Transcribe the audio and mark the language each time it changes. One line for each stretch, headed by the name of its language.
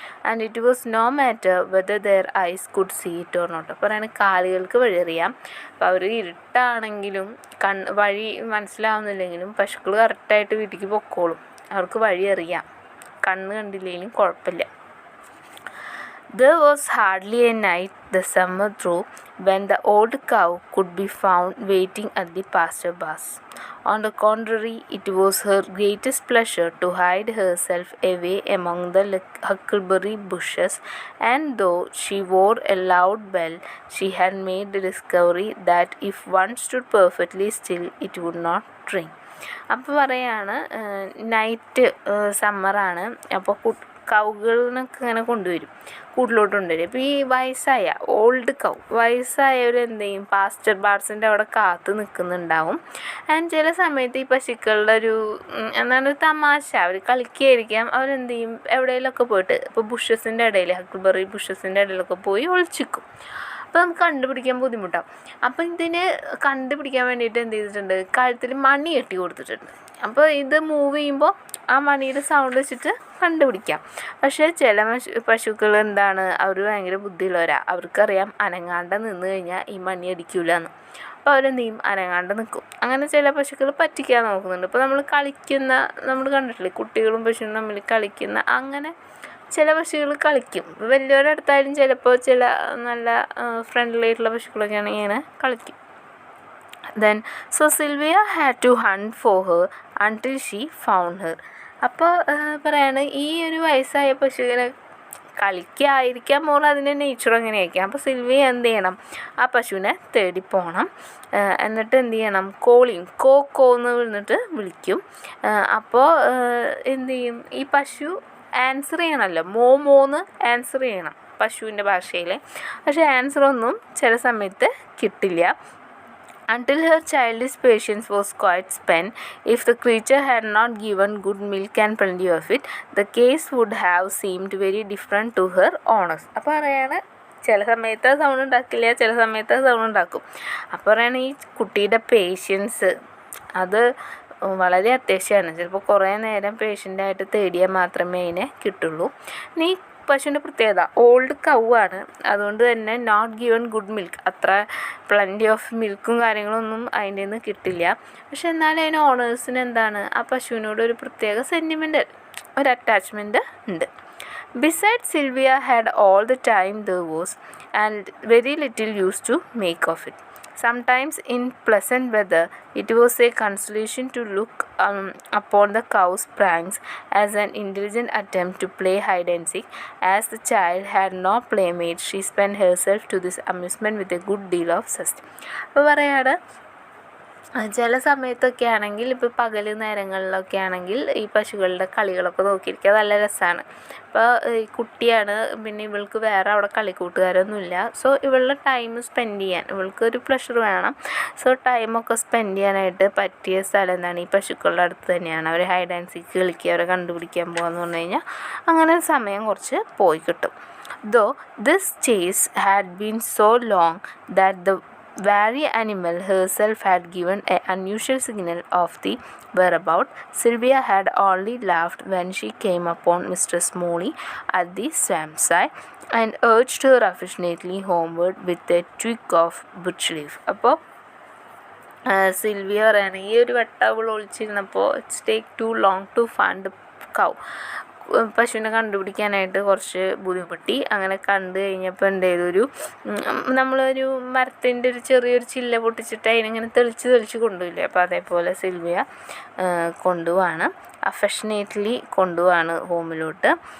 English: And it was no matter whether their eyes could see it or not.
Malayalam: പറയുന്നത് കാലുകൾക്ക് വഴി അറിയാം. അപ്പോൾ അവർ ഇരുട്ടാണെങ്കിലും വഴി മനസ്സിലാവുന്നില്ലെങ്കിലും പശുക്കൾ കറക്റ്റായിട്ട് വീട്ടിലേക്ക് പൊക്കോളും. അവർക്ക് വഴി അറിയാം. കണ്ണ് കണ്ടില്ലെങ്കിലും കുഴപ്പമില്ല.
English: There was hardly a night the summer through when the old cow could be found waiting at the pasture bars. On the contrary, it was her greatest pleasure to hide herself away among the huckleberry bushes, and though she wore a loud bell, she had made the discovery that if one stood perfectly still, it would not ring.
Malayalam: അപ്പോൾ പറയാണ് night സമ്മറാണ്. അപ്പോൾ കൗകളിനൊക്കെ ഇങ്ങനെ കൊണ്ടുവരും, കൂട്ടിലോട്ട് കൊണ്ടുവരും. അപ്പോൾ ഈ വയസ്സായ old കൗ വയസ്സായവർ എന്ത് ചെയ്യും, പാസ്റ്റർ ബാർസിൻ്റെ അവിടെ കാത്ത് നിൽക്കുന്നുണ്ടാവും. ആൻഡ് ചില സമയത്ത് ഈ പശുക്കളുടെ ഒരു തമാശ, അവർ കളിക്കുകയായിരിക്കാം. അവരെന്ത് ചെയ്യും, എവിടെയെങ്കിലുമൊക്കെ പോയിട്ട് ഇപ്പോൾ ബുഷസിൻ്റെ ഇടയിൽ, ഹക്കിൾബെറി ബുഷസിൻ്റെ ഇടയിലൊക്കെ പോയി ഒളിച്ചിക്കും. അപ്പോൾ നമുക്ക് കണ്ടുപിടിക്കാൻ ബുദ്ധിമുട്ടാവും. അപ്പോൾ ഇതിന് കണ്ടുപിടിക്കാൻ വേണ്ടിയിട്ട് എന്ത് ചെയ്തിട്ടുണ്ട്, കഴുത്തിൽ മണി കെട്ടി കൊടുത്തിട്ടുണ്ട്. അപ്പോൾ ഇത് മൂവ് ചെയ്യുമ്പോൾ ആ മണിയുടെ സൗണ്ട് വെച്ചിട്ട് കണ്ടുപിടിക്കാം. പക്ഷേ ചില പശുക്കൾ എന്താണ്, അവർ ഭയങ്കര ബുദ്ധിയുള്ളവരാണ്. അവർക്കറിയാം അനങ്ങാണ്ട് നിന്ന് കഴിഞ്ഞാൽ ഈ മണി അടിക്കില്ല എന്ന്. അപ്പോൾ അവരെന്ത് ചെയ്യും, അനങ്ങാണ്ട് നിൽക്കും. അങ്ങനെ ചില പശുക്കൾ പറ്റിക്കാൻ നോക്കുന്നുണ്ട്. ഇപ്പോൾ നമ്മൾ കണ്ടിട്ടില്ലേ, കുട്ടികളും പശുവും തമ്മിൽ കളിക്കുന്ന, അങ്ങനെ ചില പശുക്കൾ കളിക്കും. വലിയവരുടെ അടുത്തായാലും ചിലപ്പോൾ ചില നല്ല ഫ്രണ്ട്ലി ആയിട്ടുള്ള പശുക്കളൊക്കെ ആണെങ്കിൽ ഇങ്ങനെ കളിക്കും.
English: Then so Sylvia had to hunt for her until she found her.
Malayalam: അപ്പോൾ പറയാണ് ഈ ഒരു വയസ്സായ പശുവിനെ കളിക്കായിരിക്കാം, മോൾ അതിൻ്റെ നേച്ചർ അങ്ങനെയായിരിക്കാം. അപ്പോൾ സിൽവിയ എന്ത് ചെയ്യണം, ആ പശുവിനെ തേടി പോകണം. എന്നിട്ട് എന്ത് ചെയ്യണം, കോന്ന് വിളിച്ചിട്ട് വിളിക്കും. അപ്പോൾ എന്ത് ചെയ്യും, ഈ പശു ആൻസർ ചെയ്യണമല്ലോ, മോന്ന് ആൻസർ ചെയ്യണം പശുവിൻ്റെ ഭാഷയിൽ. പക്ഷേ ആൻസറൊന്നും ചില സമയത്ത് കിട്ടില്ല. Until her childish patience was quite spent, if the creature had not given good milk and plenty of it, the case would have seemed very different to her owners. അപ്പോൾ പറയാണ് ചില സമയത്ത് സൗണ്ട് ഉണ്ടാക്കില്ല, ചില സമയത്ത് സൗണ്ട് ഉണ്ടാക്കും. അപ്പോൾ പറയാണ് ഈ കുട്ടിയുടെ പേഷ്യൻസ് അത് വളരെ അത്യാവശ്യമാണ്. ചിലപ്പോൾ കുറേ നേരം പേഷ്യൻ്റായിട്ട് തേടിയാൽ മാത്രമേ അതിനെ കിട്ടുള്ളൂ. നീ പശുവിൻ്റെ പ്രത്യേകത ഓൾഡ് കൗ ആണ്, അതുകൊണ്ട് തന്നെ
English: not given good milk,
Malayalam: അത്ര പ്ലൻറ്റി ഓഫ് മിൽക്കും കാര്യങ്ങളൊന്നും അതിൻ്റെ നിന്ന് കിട്ടില്ല. പക്ഷെ എന്നാലും അതിന് ഓണേഴ്സിന് എന്താണ്, ആ പശുവിനോട് ഒരു പ്രത്യേക ഒരു അറ്റാച്ച്മെൻറ്റ് ഉണ്ട്.
English: Beside Sylvia had all the time there was and very little use to make of it. Sometimes in pleasant weather, it was a consolation to look upon the cow's pranks as an intelligent attempt to play hide and seek. As the child had no playmate, she spent herself to this amusement with a good deal of zest.
Malayalam: അപ്പോൾ പറയാണ് ചില സമയത്തൊക്കെ ആണെങ്കിൽ, ഇപ്പോൾ പകൽ നേരങ്ങളിലൊക്കെ ആണെങ്കിൽ ഈ പശുക്കളുടെ കളികളൊക്കെ നോക്കിയിരിക്കുക നല്ല രസമാണ്. ഇപ്പോൾ ഈ കുട്ടിയാണ്, പിന്നെ ഇവൾക്ക് വേറെ അവിടെ കളിക്കൂട്ടുകാരൊന്നുമില്ല. സോ ഇവളുടെ ടൈം സ്പെൻഡ് ചെയ്യാൻ ഇവൾക്കൊരു പ്ലഷർ വേണം. സോ ടൈമൊക്കെ സ്പെൻഡ് ചെയ്യാനായിട്ട് പറ്റിയ സ്ഥലം എന്താണ്, ഈ പശുക്കളുടെ അടുത്ത് തന്നെയാണ്. അവർ ഹൈഡ് ആൻഡ് സീക്ക് കളിക്കുക, അവരെ കണ്ടുപിടിക്കാൻ പോകാമെന്ന് പറഞ്ഞു കഴിഞ്ഞാൽ അങ്ങനെ സമയം കുറച്ച് പോയി കിട്ടും.
English: Though this chase had been so long that the very animal herself had given an unusual signal of the whereabout, Sylvia had only laughed when she came upon Mistress Molly at the swamp side and urged her affectionately homeward with a twig of birch leaf.
Malayalam: അപ്പോൾ Sylvia പറയാണ്, ഈ ഒരു വട്ടവൾ ഒളിച്ചിരുന്നപ്പോൾ
English: it's take too long to find cow,
Malayalam: പശുവിനെ കണ്ടുപിടിക്കാനായിട്ട് കുറച്ച് ബുദ്ധിമുട്ടി. അങ്ങനെ കണ്ടു കഴിഞ്ഞപ്പോൾ എന്ത് ചെയ്തൊരു നമ്മളൊരു മരത്തിൻ്റെ ചെറിയൊരു ചില്ല പൊട്ടിച്ചിട്ട് അതിനിങ്ങനെ തെളിച്ച് കൊണ്ടുപോയില്ലേ, അപ്പോൾ അതേപോലെ സിൽവിയ കൊണ്ടുപോവാണ്, അഫെക്ഷനേറ്റ്ലി കൊണ്ടുപോവാണ് ഹോമിലോട്ട്.